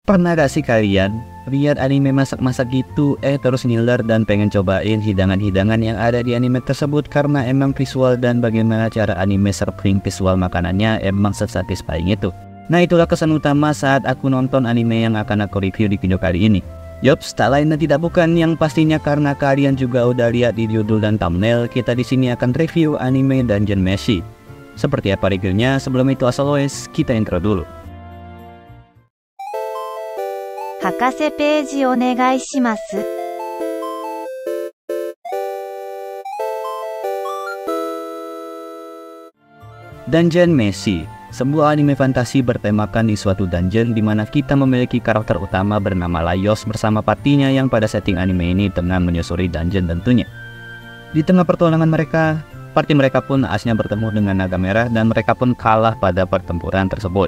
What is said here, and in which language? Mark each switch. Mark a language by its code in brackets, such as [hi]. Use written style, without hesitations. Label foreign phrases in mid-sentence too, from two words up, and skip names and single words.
[id] Pernah gak sih kalian lihat anime masak-masak gitu, terus ngiler dan pengen cobain hidangan-hidangan yang ada di anime tersebut karena emang visual dan bagaimana cara anime serving visual makanannya emang sesatisfying itu. Nah, itulah kesan utama saat aku nonton anime yang akan aku review di video kali ini. Yops, tak lain dan tidak bukan yang pastinya karena kalian juga udah lihat di judul dan thumbnail, kita di sini akan review anime Dungeon Meshi. Seperti apa reviewnya? Sebelum itu [en] as always, [id] kita intro dulu. [ja] 博士ページお願いします。 [id] Dungeon Meshi, sebuah anime fantasi bertemakan di suatu dungeon di mana kita memiliki karakter utama bernama Laios bersama partinya yang pada setting anime ini tengah menyusuri dungeon tentunya. Di tengah pertolongan mereka, party mereka pun asnya bertemu dengan naga merah dan mereka pun kalah pada pertempuran tersebut.